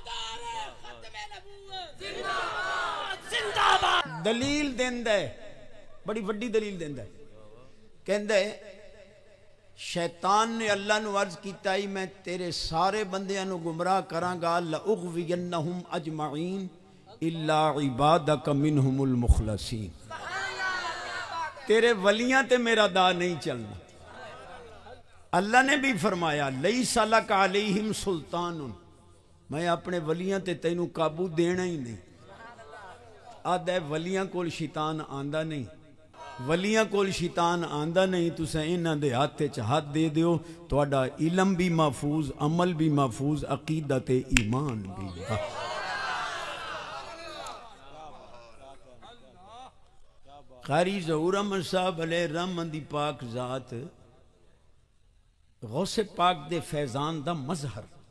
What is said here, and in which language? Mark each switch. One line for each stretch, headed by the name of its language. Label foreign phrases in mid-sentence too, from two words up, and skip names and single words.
Punjabi: دلیل دیندہ ہے بڑی وڈی دلیل دیندا ہے، کہندا ہے شیطان نے اللہ نو عرض کیتا ہی میں تیرے سارے بندیاں نو گمراہ کراں گا،
Arabic: لأغوینہم اجمعین الا عبادک منہم المخلصین،
Punjabi: تیرے ولیاں تے میرا دا نہیں چلنا۔ اللہ نے بھی فرمایا
Arabic: لیس لک علیہم سلطان،
Punjabi: میں اپنے ولیاں تے تینوں قابو دینا ہی نہیں۔ آدھے ولیاں کول شیطان آندا نہیں، ولیاں کول شیطان آندا نہیں، تساں انہاں دے ہاتھ وچ ہاتھ دے دیو، تہاڈا علم بھی محفوظ، عمل بھی محفوظ، عقیدہ تے ایمان بھی۔ قاری ظہور احمد صاحب علیہ رحمت دی پاک ذات غوث پاک دے فیضان دا مظہر،